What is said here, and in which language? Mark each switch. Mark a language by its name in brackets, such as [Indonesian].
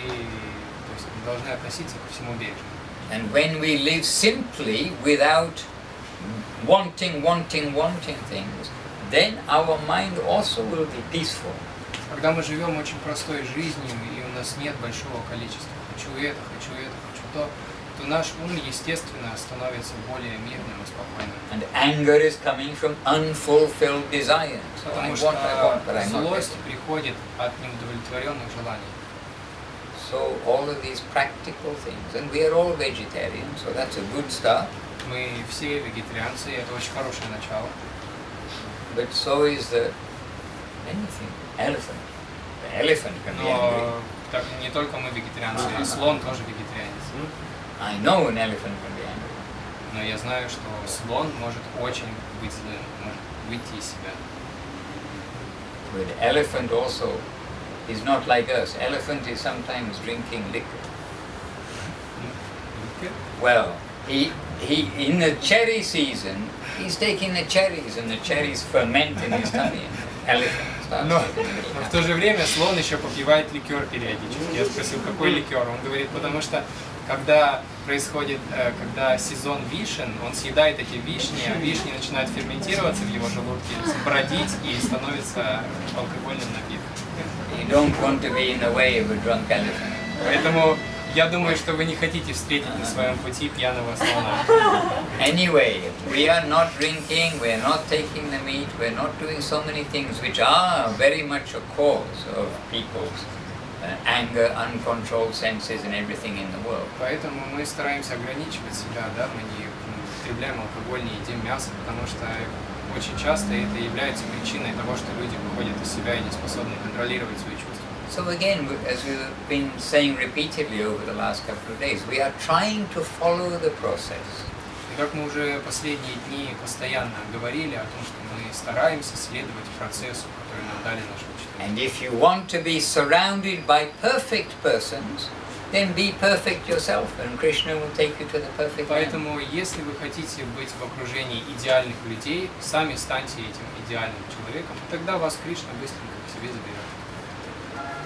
[Russian] То есть мы должны относиться ко всему бережно. [English] And when we live simply without wanting things, then our mind also will be peaceful. [Russian] Когда мы живем очень простой жизнью, и у нас нет большого количества хочу это, хочу то, то наш ум, естественно, становится более мирным и спокойным. [English] And anger is coming from unfulfilled desires. So I [Russian] Потому [English] want, but I'm [Russian] что [English] not [Russian] злость [English] getting. [Russian] приходит от неудовлетворенных желаний. [English] So all of these practical things, and we are all vegetarians, so that's a good start. [Russian] Мы все вегетарианцы, и это очень хорошее начало. [English] But so is anything, elephant. The elephant can be angry. [Russian] Но так, не только мы вегетарианцы, и слон тоже вегетарианец. [English] I know an elephant can be angry. [Russian] Но я знаю, что слон может очень быть злым, может выйти из себя. [English] But elephant also is not like us. Elephant is sometimes drinking liquor. Well, he in the cherry season, he's taking the cherries and the cherries ferment in his tummy. Elephant starts [Russian] Но [English] getting a little [Russian] в то же время слон еще попивает ликер периодически. Я спросил, какой ликер? Он говорит, потому что когда происходит, когда сезон вишен, он съедает эти вишни, а вишни начинают ферментироваться в его желудке, бродить и становится алкогольным напитком. [English] You don't want to be in the way of a drunk elephant. [Russian] Поэтому я думаю, что вы не хотите встретить на своем пути пьяного слона. [English] Anyway, we are not drinking, we are not taking the meat, we are not doing so many things which are very much a cause of people's anger, uncontrolled senses and everything in the world. [Russian] Поэтому мы стараемся ограничивать себя, да, мы не употребляем алкоголь, не едим мясо, потому что очень часто это является причиной того, что люди выходят из себя и не способны контролировать свои чувства. [English] So again, as we've been saying repeatedly over the last couple of days, we are trying to follow the process. [Russian] И как мы уже последние дни постоянно говорили о том, что мы стараемся следовать процессу, который нам дали наши учителя. [English] And if you want to be surrounded by perfect persons, then be perfect yourself, and Krishna will take you to the perfect man. [Russian] Поэтому, если вы хотите быть в окружении идеальных людей, сами станьте этим идеальным человеком, и тогда вас Кришна быстренько к себе заберет.